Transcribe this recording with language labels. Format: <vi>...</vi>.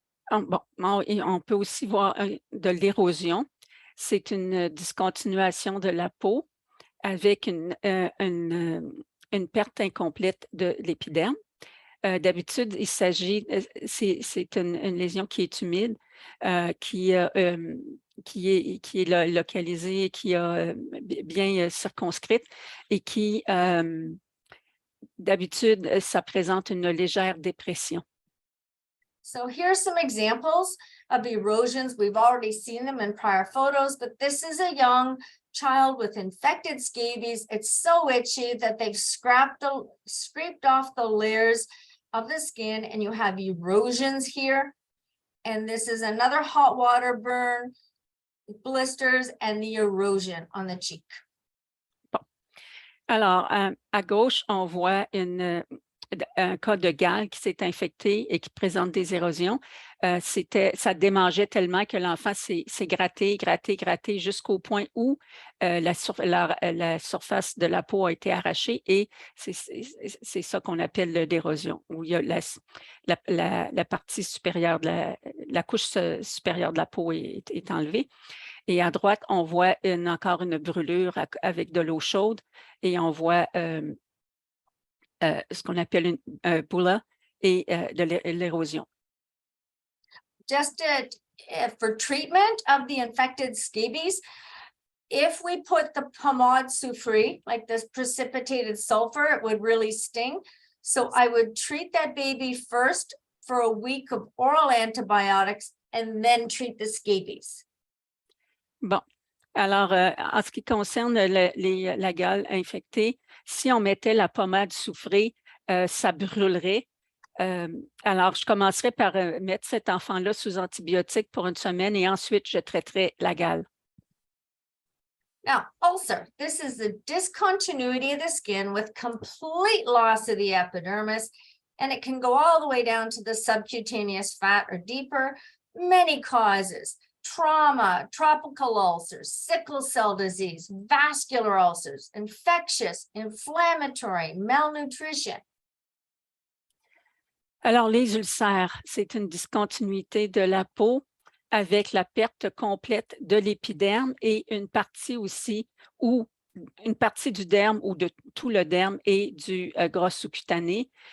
<fr>Bon, on peut aussi voir de l'érosion. C'est une discontinuation de la peau avec une perte incomplète de l'épiderme. D'habitude, il s'agit, c'est une lésion qui est humide, qui est localisée, qui est bien circonscrite et qui, d'habitude, ça présente une légère dépression.</fr> <en>So here's some examples of erosions. We've already seen them in prior photos, but this is a young child with infected scabies. It's so itchy that they've scraped off the layers of the skin, and you have erosions here. And this is another hot water burn, blisters, and the erosion on the cheek.</en> <fr>Bon. Alors, à gauche, on voit un cas de gale qui s'est infecté et qui présente des érosions. Ça démangeait tellement que l'enfant s'est gratté jusqu'au point où la surface de la peau a été arrachée, et c'est ça qu'on appelle l'érosion, où il y a la partie supérieure, la couche supérieure de la peau est enlevée. Et à droite, on voit encore une brûlure avec de l'eau chaude, et on voit ce qu'on appelle une bulla et de l'érosion.</fr> <en>Just for treatment of the infected scabies, if we put the pomade soufrée, like this precipitated sulfur, it would really sting. So I would treat that baby first for a week of oral antibiotics and then treat the scabies.</en> <fr>Bon. Alors, en ce qui concerne la gale infectée, si on mettait la pommade soufrée, ça brûlerait. Alors, je commencerai par mettre cet enfant-là sous antibiotiques pour une semaine, et ensuite, je traiterai la gale.</fr> <en>Now, ulcer, this is the discontinuity of the skin with complete loss of the epidermis, and it can go all the way down to the subcutaneous fat or deeper. Many causes: trauma, tropical ulcers, sickle cell disease, vascular ulcers, infectious, inflammatory, malnutrition.</en> <fr>Alors, les ulcères, c'est une discontinuité de la peau avec la perte complète de l'épiderme et une partie aussi, ou une partie du derme ou de tout le derme et du gras sous-cutané.</fr>